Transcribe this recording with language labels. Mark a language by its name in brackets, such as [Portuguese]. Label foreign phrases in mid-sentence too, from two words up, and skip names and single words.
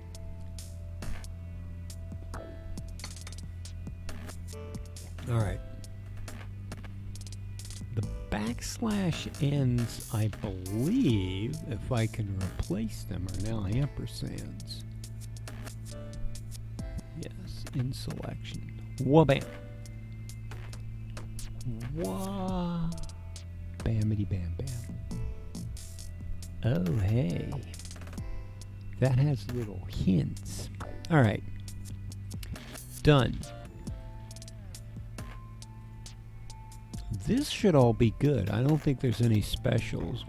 [English] Alright. The backslash ends, I believe, if I can replace them, are now ampersands. Yes, in selection. Wha-bam. Wah. Bamity bam bam. Oh, hey. That has little hints. Alright. Done. This should all be good. I don't think there's any specials.